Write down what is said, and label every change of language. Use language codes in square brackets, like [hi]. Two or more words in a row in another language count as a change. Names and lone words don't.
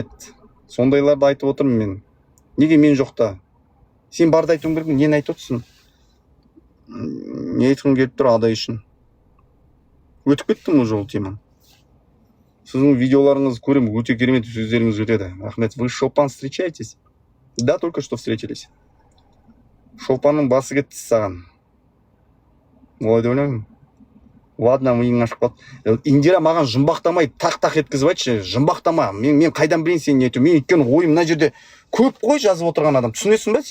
[kk] Сондайларды айтып отырмын мен. Неге мен жоқта? Сен барды айтуың керек, нені айтып отырсың? Не айтқым келіп тұр адай үшін? Өтіп кеттім уже ол теманы. Сіздің видеоларыңызды көремін, өте керемет сөздеріңіз өтеді. Рахмет. [ru] Вы с Шолпан встречаетесь? Да, только что встретились. [kk] Шолпанның басы кетті саған. Олай деп ойлаймын. Ладно, миың ашып қалды. Индира маған жұмбақтамай тақ-тақ еткізіп айтшы. Жұмбақтама. Мен қайдан білейін сен не айту? Мен өйткені ойым мына жерде көп қой жазып отырған адам. Түсінесің ба?